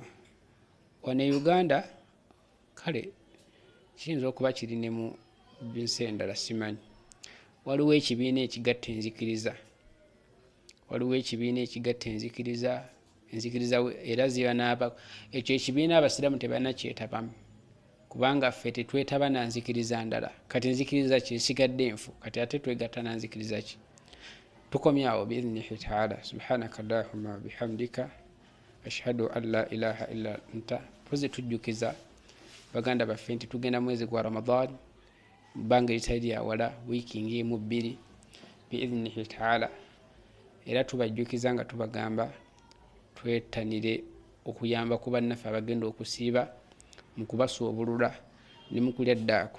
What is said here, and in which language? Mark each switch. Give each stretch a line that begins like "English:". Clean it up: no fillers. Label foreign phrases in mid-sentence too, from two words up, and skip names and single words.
Ganda: Wano e Uganda kale kiyinza okuba kiri ne mu binsi endala simanyi, waliwo ekibiina ekigatta enzikiriza, waliwo ekibiina ekigatta enzikiriza era ziba n'aba ekyo ekibiina abasiraamu tebanakyetabamu kubanga ffe tetwetaba na nzikiriza ndala. Kati nzikiriza kyesigadde enfu, kati ate twegatta na nzikiriza ki? Tukomyawo
Arabic: بإذنه تعالى. سبحانك اللهم وبحمدك أشهد أن لا إله إلا أنت.
Ganda: Tuze tujjukiza baganda baffe nti tugenda mwezi gwa Ramadan bbanga eritali lya wala, wiiki ng'emu 2
Arabic: بإذنه تعالى,
Ganda: era tubajjukiza nga tubagamba twetanire okuyamba ku bannaffe abagenda okusiiba mu kubasuubulula ne mu kulya ddaaku.